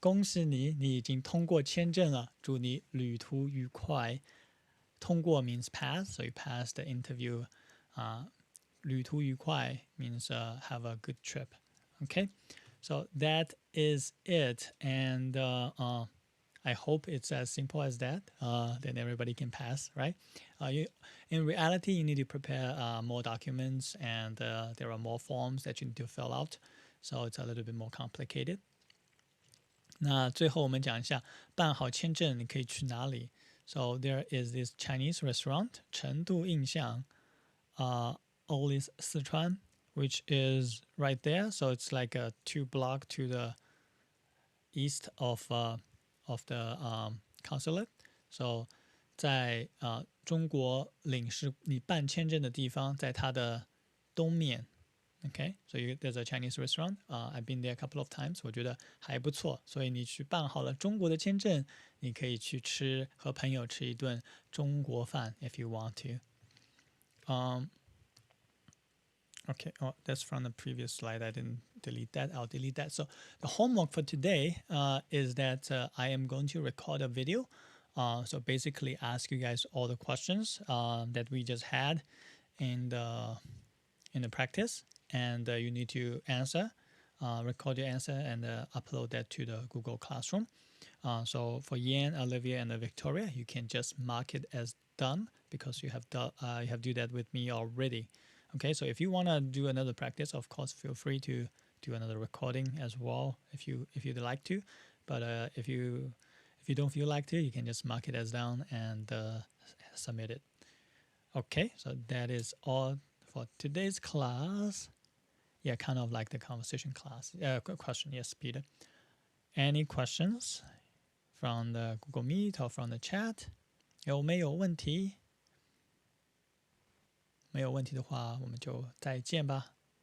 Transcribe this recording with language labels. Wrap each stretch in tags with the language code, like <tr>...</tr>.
<zh>恭喜你，你已经通过签证了，祝你旅途愉快。</zh> <en>通过 means pass, so you pass the interview.</en> <zh>旅途愉快</zh> <en>means have a good trip. Okay, so that is it. And I hope it's as simple as that. Then everybody can pass, right? In reality, you need to prepare more documents, and there are more forms that you need to fill out. So it's a little bit more complicated.</en> <zh>那最后我们讲一下办好签证你可以去哪里。</zh> <en>So there is this Chinese restaurant, 成都印象, Olis Sichuan, which is right there. So it's like a 2 block to the east of the consulate.</en> <zh>So 在中国领事你办签证的地方，在它的东面。</zh> <en>Okay, so there's a Chinese restaurant. I've been there a couple of times.</en> <zh>我觉得还不错，所以你去办好了中国的签证，你可以去和朋友吃一顿中国饭</zh> <en>if you want to. Okay, oh, that's from the previous slide. I didn't delete that. I'll delete that. So the homework for today is that I am going to record a video. So basically ask you guys all the questions that we just had in the practice. And you need to answer, record your answer, and upload that to the Google Classroom. So for Yan, Olivia, and Victoria, you can just mark it as done because you have do that with me already. Okay, so if you want to do another practice, of course, feel free to do another recording as well if you'd like to. But if you don't feel like to, you can just mark it as done and submit it. Okay, so that is all for today's class. Yeah, kind of like the conversation class. Question, yes, Peter. Any questions from the Google Meet or from the chat?</en> <zh>有没有问题？没有问题的话，我们就再见吧。</zh>